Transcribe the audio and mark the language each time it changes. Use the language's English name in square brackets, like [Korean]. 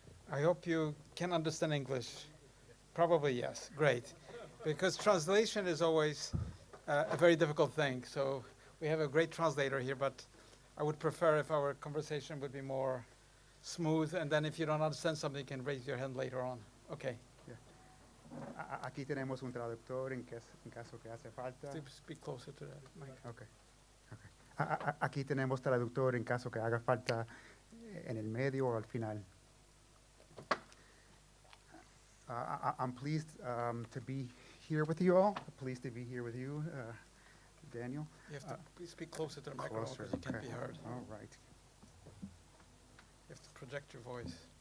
[English] I hope you can understand English. Probably yes. Great. Because translation is always a very difficult thing. So we have a great translator here, but I would prefer if our conversation would be more smooth. And then if you don't understand something, you can raise your hand later on. Okay. [Spanish] Aquí tenemos un traductor en caso que hace falta. [English] Speak closer to that mic. Okay. [Spanish] Aquí tenemos traductor en caso que haga falta en el medio o al final. [English] I'm pleased to be here with you all. Pleased to be here with you, Daniel. You have to please speak closer to the microphone because you can't be heard. All right. You have to project your voice.